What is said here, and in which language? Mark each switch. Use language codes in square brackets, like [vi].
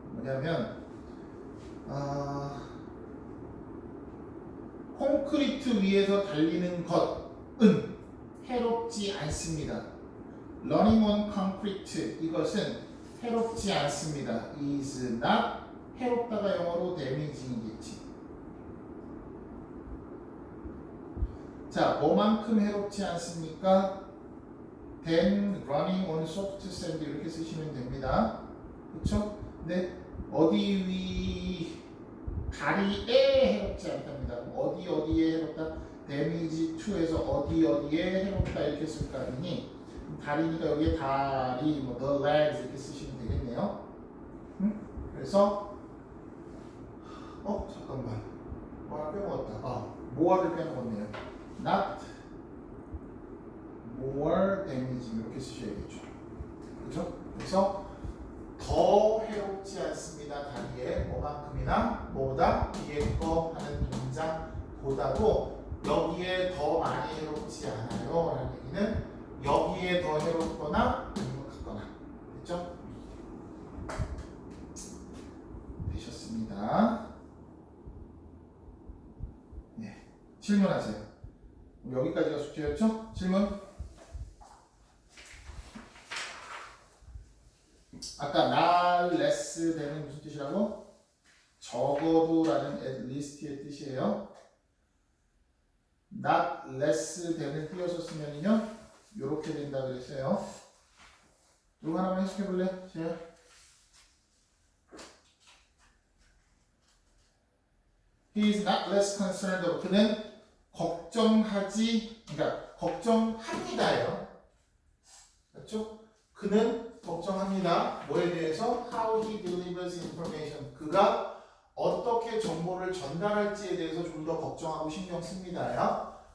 [ko] 뭐냐면 콘크리트 위에서 달리는 것은 해롭지 않습니다. [en] Running on concrete [ko] 이것은 해롭지 않습니다. is not 해롭다가 영어로 damaging이겠지. 자, 뭐만큼 해롭지 않습니까? [en] Then running on soft sand [ko] 이렇게 쓰시면 됩니다. 그렇죠? 근데 어디 다리에 해롭지 않답니다. 어디에 해롭다? damage to에서 어디에 해롭다 이렇게 쓸 거 아니니 다리니까 여기에 다리, 뭐 [en] the legs [ko] 이렇게 쓰시면 되겠네요. 그래서 잠깐만 뭐를 빼먹었다. more를 빼먹었네요. [en] not more damaging [ko] 이렇게 쓰셔야겠죠. 그렇죠? 그래서 더 해롭지 않습니다. 다리에 뭐만큼이나 뭐보다 뒤에 거 하는 동작보다도 여기에 더 많이 해롭지 않아요 라는 얘기는 여기에 더 해롭거나 아니면 같거나 됐죠? 되셨습니다. 네, 질문하세요. 여기까지가 숙제였죠? 질문? 아까 not less than은 무슨 뜻이라고? 적어도라는 at least의 뜻이에요. not less than을 띄어서 쓰면요 요렇게 된다 그랬어요. 이거 하나만 해석해 볼래? 제가 [en] He is not less concerned. [ko] 그는 그러니까 걱정합니다예요. 그렇죠? 그는 걱정합니다. 뭐에 대해서? [en] How he delivers information. [ko] 그가 어떻게 정보를 전달할지에 대해서 좀 더 걱정하고 신경 씁니다요.